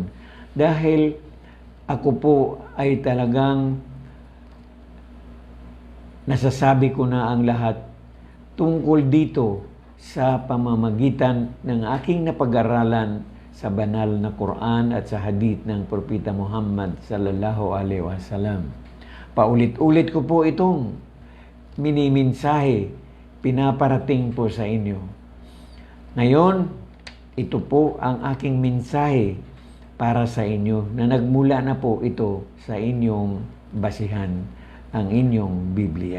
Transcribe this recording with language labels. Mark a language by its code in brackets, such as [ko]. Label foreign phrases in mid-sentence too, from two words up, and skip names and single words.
[tl] Dahil ako po ay talagang nasasabi ko na ang lahat tungkol dito sa pamamagitan ng aking napag-aralan sa banal na Quran at sa hadith ng Propeta Muhammad [ar] صلى الله عليه وسلم. [tl] Paulit-ulit ko po itong minimensahe, pinaparating po sa inyo. Ngayon, ito po ang aking mensahe para sa inyo na nagmula na po ito sa inyong basihan, ang inyong Biblia.